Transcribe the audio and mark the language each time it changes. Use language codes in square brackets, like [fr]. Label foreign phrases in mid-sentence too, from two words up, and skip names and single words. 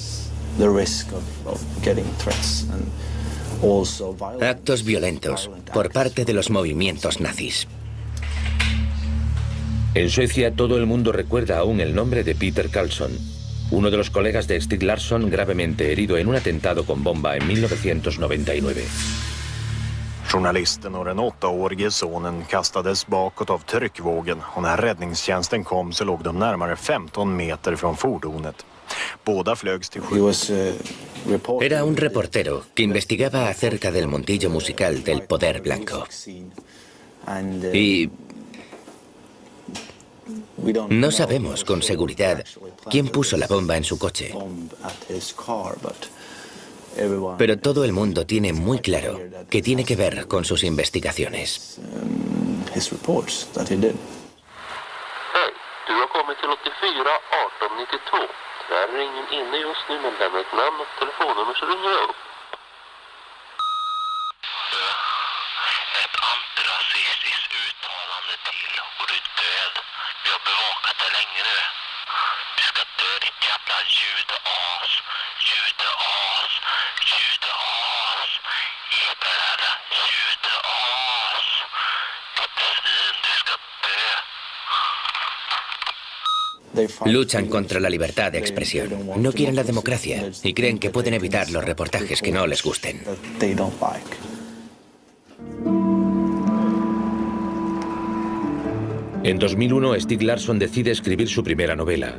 [es] Actos violentos por parte de los movimientos nazis. En Suecia todo el mundo recuerda aún el nombre de Peter Carlsson, uno de los colegas de Stieg Larsson gravemente herido en un atentado con bomba en 1999. [sv] Journalisten och den 8-årige sonen kastades bakåt av tryckvågen och när räddningstjänsten kom så låg de närmare 15 meter från fordonet. Båda flögs till sjukhus. Era un reportero que investigaba acerca del mundillo musical del poder blanco. Y no sabemos con seguridad quién puso la bomba en su coche. Pero todo el mundo tiene muy claro que tiene que ver con sus investigaciones. Hej, du har kommit till 84 18 92. Där är ingen inne just nu, men lämna ett namn och telefonnummer så ringer jag upp. Ett antirasistiskt uttalande till och du är död. Vi har bevakat det länge nu. Du ska dö, ditt jävla judeas. Judeas. Judeas. Jävla judeas. Ditt svin, du ska dö. [es] Luchan contra la libertad de expresión. No quieren la democracia y creen que pueden evitar los reportajes que no les gusten. En 2001, Stieg Larsson decide escribir su primera novela.